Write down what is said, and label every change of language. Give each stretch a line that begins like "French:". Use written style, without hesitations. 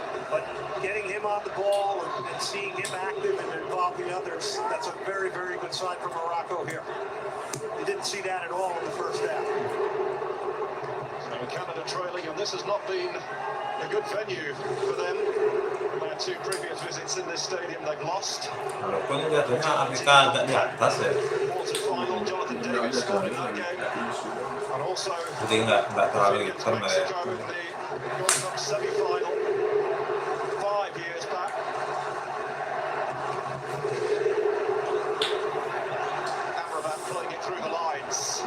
English: But getting him on the ball and seeing him active and involving others, that's a very, very good sign for Morocco here. You didn't see that at all in the first half. So Canada trailing, and this has not been a good venue for them. Their 2 previous visits in this stadium, they've lost.
Indonesian: Maroko ini jatuhnya Afrika agak di atas ya.
English: Quarter-final, Jonathan David scored in that game. And also,
Indonesian: Jadi nggak terlalu hitam lah ya.
English: Mexico in the Gold Cup semi-final 5 years back. Amrabat pulling it through the lines.